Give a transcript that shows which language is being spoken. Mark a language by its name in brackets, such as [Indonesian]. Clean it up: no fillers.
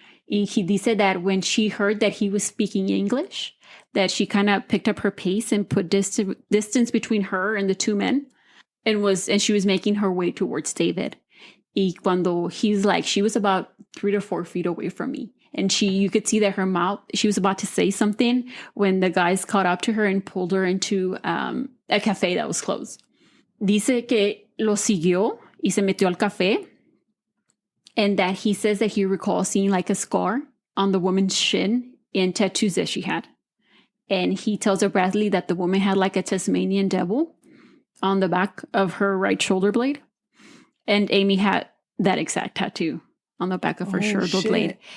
[English] He [Spanish] dice [English] that when she heard that he was speaking English, that she kind of picked up her pace and put distance between her and the two men and she was making her way towards David. [Spanish] Y cuando [English] he's like, she was about 3 to 4 feet away from me. And you could see that her mouth, she was about to say something when the guys caught up to her and pulled her into a cafe that was closed. [Spanish] Dice que lo siguió y se metió al café. [English] And that he says that he recalls seeing like a scar on the woman's shin and tattoos that she had. And he tells Bradley that the woman had like a Tasmanian devil on the back of her right shoulder blade. And Amy had that exact tattoo on the back of her shoulder blade.